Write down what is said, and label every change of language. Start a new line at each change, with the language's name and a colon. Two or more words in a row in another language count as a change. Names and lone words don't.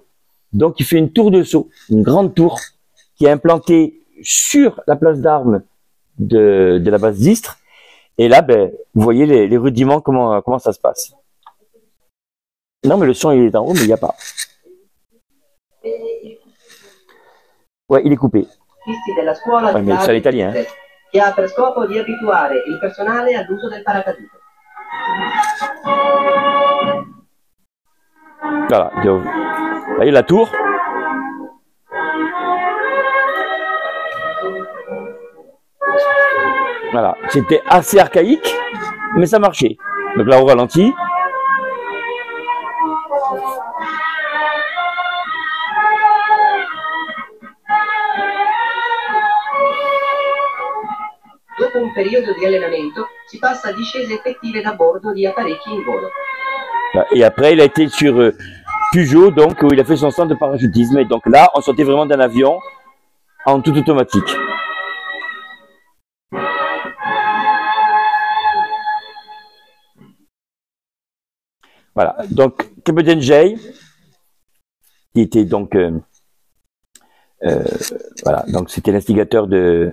French: Donc, il fait une tour de saut, une grande tour qui est implantée sur la place d'armes de la base d'Istres Et là, ben, vous voyez les rudiments, comment ça se passe. Non, mais le son, il est en haut, mais il n'y a pas. Ouais, il est coupé. Ouais, mais c'est l'italien. Hein.
Italian: Che ha per scopo di abituare il personale all'uso del paracadute.
French: Voilà, vous voyez la tour. Voilà, c'était assez archaïque, mais ça marchait. Donc là, on ralentit.
Italian: Dopo un periodo di allenamento, si passa a discese effettive da bordo di apparecchi in volo.
French: Et après, il a été sur Peugeot, donc où il a fait son centre de parachutisme. Et donc là, on sortait vraiment d'un avion en tout automatique. Voilà, donc Captain Jay, qui était donc voilà, donc c'était l'instigateur de